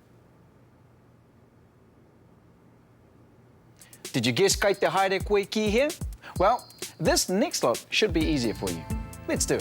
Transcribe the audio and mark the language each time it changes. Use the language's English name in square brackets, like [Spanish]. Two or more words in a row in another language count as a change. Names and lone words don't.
[English] Did you guess [Māori] kai te haere koe ki hea? [English] Well, this next lot should be easier for you. Let's do it.